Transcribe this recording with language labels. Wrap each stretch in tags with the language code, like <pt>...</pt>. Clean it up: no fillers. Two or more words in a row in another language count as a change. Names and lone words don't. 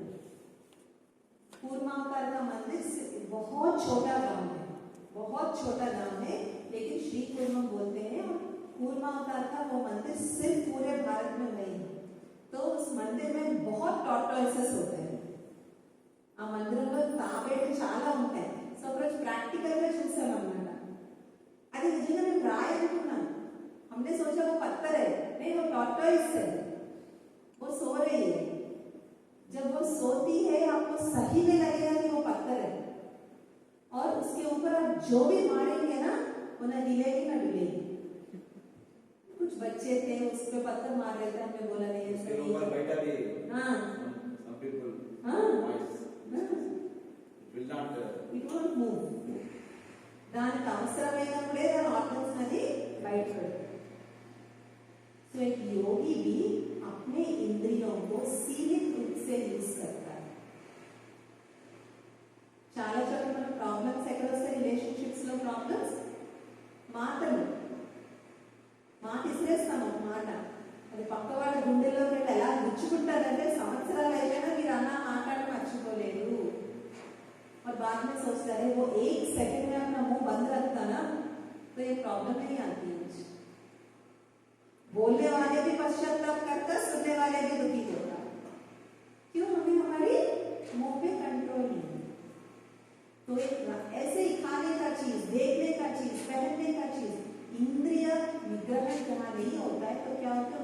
<hi>कूर्मा अवतार का मंदिर बहुत छोटा गांव है, बहुत छोटा गांव है, लेकिन श्री कूर्म बोलते हैं। और कूर्मा अवतार का वो मंदिर सिर्फ पूरे भारत में नहीं है। तो उस मंदिर में बहुत टॉर्टोइसेस होते हैं।</hi> <te>ఆ మందిరంలో తాబేళ్ళు చాలా ఉంటాయి. సో ఒకరోజు ప్రాక్టికల్ గా చూసాం అన్నమాట. అది నిజంగా నేను రాయనుకున్నాను.</te> <hi>हमने सोचा वो पत्थर है, नहीं वो टॉर्टोइस है, वो सो रही है। जब वो सोती है आपको सही में लगेगा कि वो पत्थर है, और उसके ऊपर आप जो भी मारेंगे ना वो ना हिलेगी ना डुलेगी। कुछ बच्चे थे उस पे पत्थर मार रहे थे, हमने बोला नहीं उसके ऊपर बैठा भी। हाँ</hi> <en>some people</en> <hi>हाँ</hi> <en>will not it won't move.</en> <te>దానికి అవసరమైనప్పుడే దాని ఆర్గన్స్ అనేది బయటపడుతుంది.</te> <hi>तो एक योगी भी अपने इंद्रियों को सीमित रूप से यूज करता है.</hi> <te>చాలా చోట్ల మన ప్రాబ్లమ్స్ ఎక్కడ వస్తాయి? రిలేషన్షిప్స్ లో ప్రాబ్లమ్స్ మాటలు. మాట ఇసిరేస్తాం ఒక మాట, అది పక్క వాళ్ళ గుండెల్లోకి వెళ్ళి ఎలా గుచ్చుకుంటారంటే సంవత్సరాలు అయిపోయినా మీరు అన్న మాట్లాడి మర్చిపోలేదు.</te> <hi>और बाद में सोचता है वो एक सेकंड में अपना मुंह बंद रखता ना तो ये प्रॉब्लम नहीं आती है. बोलने वाले भी पश्चाताप करता, सुनने वाले भी दुखी होता. क्यों? हमें हमारी मुंह पे कंट्रोल नहीं. तो ऐसे ही खाने का चीज, देखने का चीज, पहनने का चीज, इंद्रिय निग्रह जहाँ नहीं होता है तो क्या होता है?</hi>